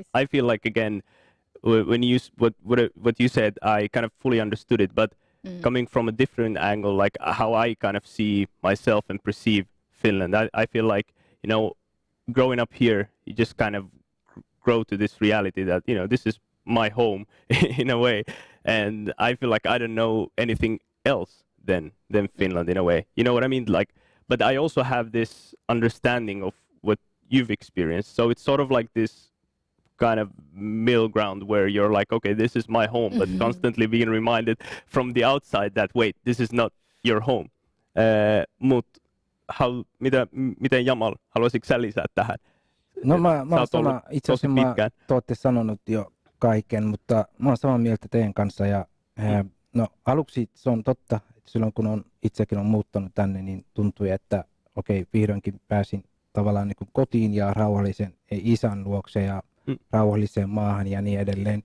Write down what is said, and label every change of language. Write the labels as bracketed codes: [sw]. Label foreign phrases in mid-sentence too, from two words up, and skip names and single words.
[en] I feel like, again, when you what you said, I kind of fully understood it, but coming from a different angle, like how I kind of see myself and perceive Finland, I feel like growing up here, you just kind of grow to this reality that this is my home in a way, and I feel like I don't know anything else than Finland in a way. You know what I mean? But I also have this understanding of what you've experienced, so it's sort of like this kind of middle ground where you're like, okay, this is my home, but constantly being reminded from the outside that wait, this is not your home. [fi] Miten Jamal, haluaisitko sä lisää tähän? No mä oon sama, itse asiassa te olette sanonut jo kaiken, mutta mä oon samaa mieltä teidän kanssa. Ja, no aluksi se on totta, että silloin kun on itsekin on muuttanut tänne, niin tuntui, että okei, vihdoinkin pääsin tavallaan niin kuin kotiin ja rauhallisen isän luokse ja rauhalliseen maahan ja niin edelleen.